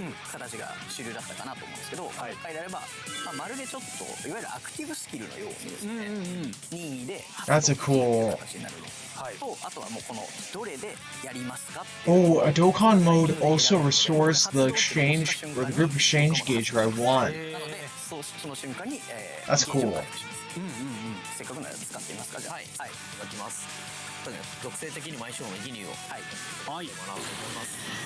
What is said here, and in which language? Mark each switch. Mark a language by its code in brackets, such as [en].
[ja] 形が主流だったかなと思うんですけど、今回であれば、まるでちょっといわゆるアクティブスキルのようにですね、任意で [en] That's a cool. [ja] あとはもうこのどれでやりますか。 [en] Oh, a Dokkan mode also restores the exchange or the group exchange gauge by 1. [ja] なのでその瞬間に、 [en] That's cool. [ja] せっかくなら使ってみますか。じゃあ、いただきます。属性的にも相性のギニューをもらおうと思います。